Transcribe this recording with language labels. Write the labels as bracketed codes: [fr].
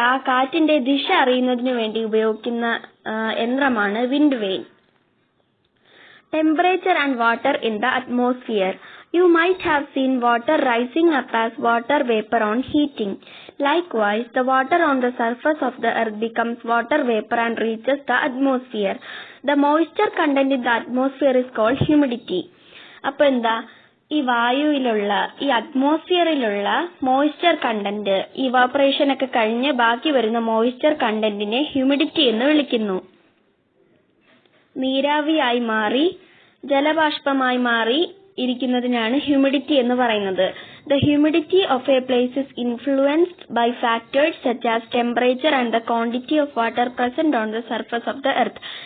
[ml] കാറ്റിന്റെ ദിശ അറിയുന്നതിന് വേണ്ടി ഉപയോഗിക്കുന്ന യന്ത്രമാണ് wind vein. [en] Temperature and water in the atmosphere. You might have seen water rising up as water vapor on heating. Likewise, the water on the surface of the earth becomes water vapor and reaches the atmosphere. The moisture content in the atmosphere is called humidity. [ml] അപ്പൊ എന്താ, ഈ വായുവിലുള്ള ഈ അറ്റ്മോസ്ഫിയറിലുള്ള moisture content, evaporation ഒക്കെ കഴിഞ്ഞ് ബാക്കി വരുന്ന moisture കണ്ടന്റിനെ humidity എന്ന് വിളിക്കുന്നു. നീരാവിയായി മാറി ജലബാഷ്പമായി മാറി ഇരിക്കുന്നതിനാണ് ഹ്യൂമിഡിറ്റി എന്ന് പറയുന്നത്. [en] The humidity of a place is influenced by factors such as temperature and the quantity of water present on the surface of the earth.